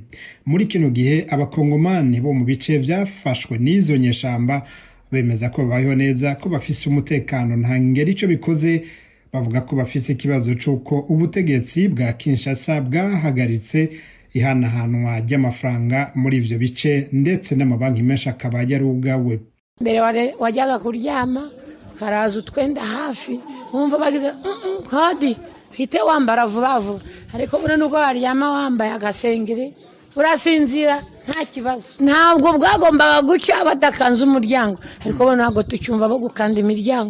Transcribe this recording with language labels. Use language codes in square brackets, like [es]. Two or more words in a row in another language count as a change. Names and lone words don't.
[rn] Muri kino gihe abakongomani bo mu bice byafashwe n'izo nyeshamba bemeza ko babayeho neza, ko bafise umutekano nta ngeri ico bikoze. Bavuga ko bafise ikibazo c'uko ubutegetsi bwa Kinshasa bwahagaritse ihanahanwa ry'amafaranga muri ivyo bice, ndetse n'amabanki menshi akaba yarugawe. [rw] Mbere wajyaga kuryama karaza utwenda hafi wumva bagize kadi hite wambara vuba vuba, ariko bure nuko waryama wambaye agasengere urasinzira nta kibazo. Ntabwo bwagombaga gucya badakanze umuryango, ariko bo ntabwo tucyumva bo gukanda imiryango.